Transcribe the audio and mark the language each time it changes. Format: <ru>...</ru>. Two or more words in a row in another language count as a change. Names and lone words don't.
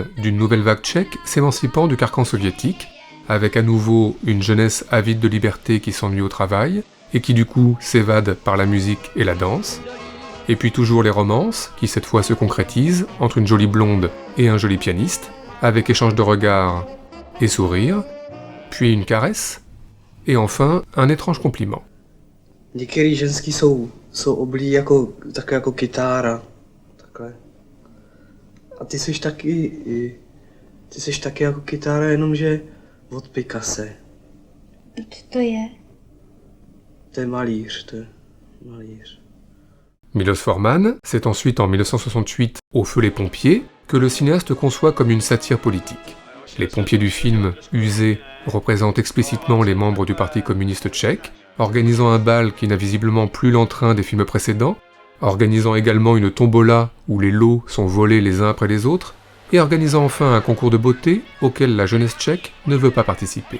<fr>d'une nouvelle vague tchèque s'émancipant du carcan soviétique, avec à nouveau une jeunesse avide de liberté qui s'ennuie au travail, et qui du coup s'évade par la musique et la danse, et puis toujours les romances, qui cette fois se concrétisent entre une jolie blonde et un joli pianiste, avec échange de regards et sourires, puis une caresse, et enfin un étrange compliment.</fr> <cs>Některý ženský jsou oblí jako kytára, takhle. A ty jsi taky jako kytára, jenomže od Picasso. Co to je? To je malíř.</cs> <fr>Milos Forman, c'est ensuite en 1968, Au feu les pompiers, que le cinéaste conçoit comme une satire politique. Les pompiers du film, usés, représentent explicitement les membres du Parti communiste tchèque, organisant un bal qui n'a visiblement plus l'entrain des films précédents, organisant également une tombola où les lots sont volés les uns après les autres, et organisant enfin un concours de beauté auquel la jeunesse tchèque ne veut pas participer.</fr>